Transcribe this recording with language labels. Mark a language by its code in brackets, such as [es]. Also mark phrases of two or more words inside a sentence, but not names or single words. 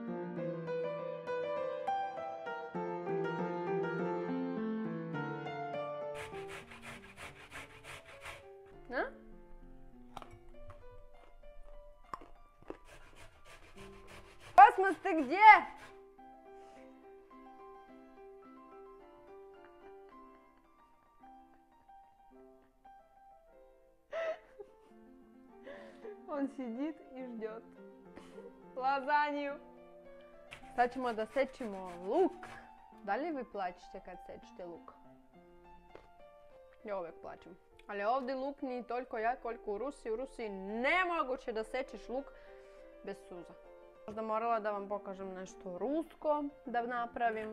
[sr] Kosmos, ste gdje? [ru] Он сидит и ждет лазанью. [sr] Sad ćemo da sečemo luk. Da li vi plačete kad sečete luk? Ja uvijek plačem. Ali ovdje luk nije toliko jak koliko u Rusiji. U Rusiji nemoguće da sečeš luk bez suza. Možda morala da vam pokažem nešto rusko da napravim.